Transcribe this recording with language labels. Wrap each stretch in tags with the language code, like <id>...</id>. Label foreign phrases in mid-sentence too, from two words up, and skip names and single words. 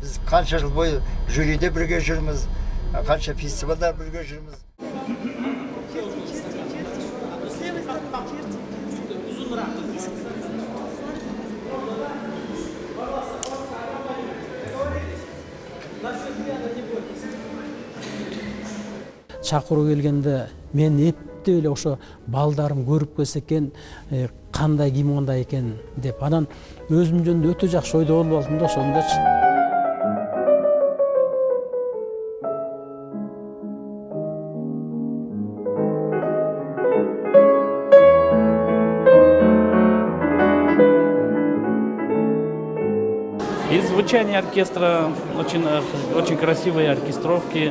<kk>Біз қанша жыл бойы жюриде бірге жүрміз, қанша фестивальдар бірге жүрміз.</kk> <ky>Чакыруу келгенде мен эптеп эле ошо балдарым көрүп келсе экен, кандай кимондой экен деп, анан өзүм жөнүндө өтө жакшы ойдо болуп алдым да ошондочу.</ky> <ru>И звучание оркестра очень красивые оркестровки.</ru>